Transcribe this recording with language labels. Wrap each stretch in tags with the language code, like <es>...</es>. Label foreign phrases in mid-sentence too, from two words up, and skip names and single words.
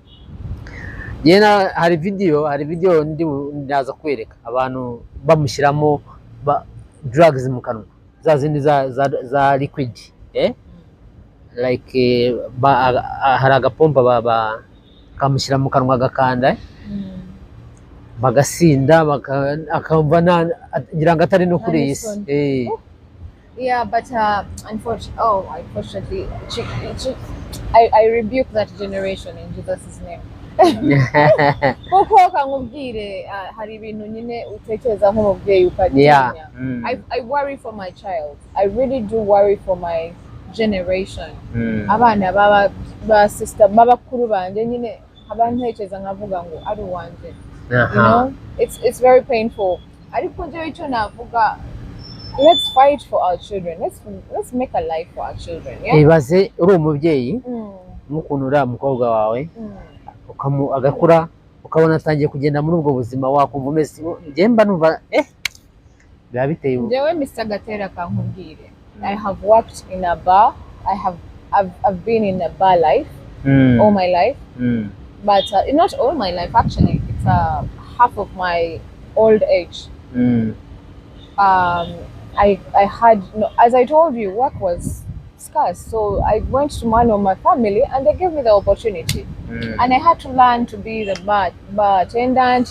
<rw>Hari video ndaza kwereka abantu bamushyiramo drugs mu kanwa, za zindi za liquid, like hari agapompa kamushyira mu kanwa agakanda, bagasinda, akamva ngira ngo atari no kuri iyi si.</rw> <en>Yeah, but unfortunately, I rebuke that generation in Jesus' name.</en> <rw>Kuko kankubwire hari ibintu nyine utekereza nk'umubyeyi ukatinya.</rw> <en>I worry for my child. I really do worry for my generation.</en> <rw>Abana ba sister babakuru banje nyine abantekereza nkavuga ngo ari wanje.</rw> <en>You know, it's very painful.</en> <rw>Ariko nje icyo navuga,</rw> <en>let's fight for our children. Let's make a life for our children.</en> <rw>Ibaze uri umubyeyi n'ukuntu uriya mukobwa wawe agakura, ukabona atangiye kugenda muri ubwo buzima, wakumva umeze mba numva biba biteye ubwoba. Njyewe Mr. Gatera kankubwire,</rw> <en>I have worked in a bar. I've been in a bar life all my life, but not all my life actually. It's half of my old age. I had, as I told you, work was scarce, so I went to one of my family and they gave me the opportunity, and I had to learn to be the bar attendant.</en>